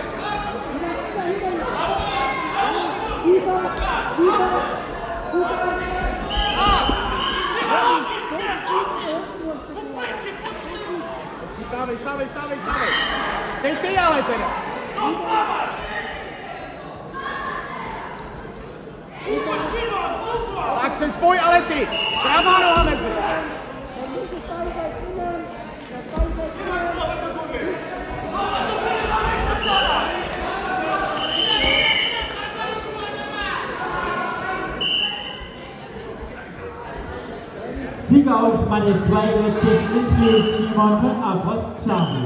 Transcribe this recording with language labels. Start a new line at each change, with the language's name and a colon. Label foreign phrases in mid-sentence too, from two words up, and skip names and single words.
Czech: Stávej. Teď ty ale teda. Tak se spoj, ale ty. Pravá noha mezi.
German: Sieger auf Matte 2 wird Czeschwinski Simon von Apost Charlie.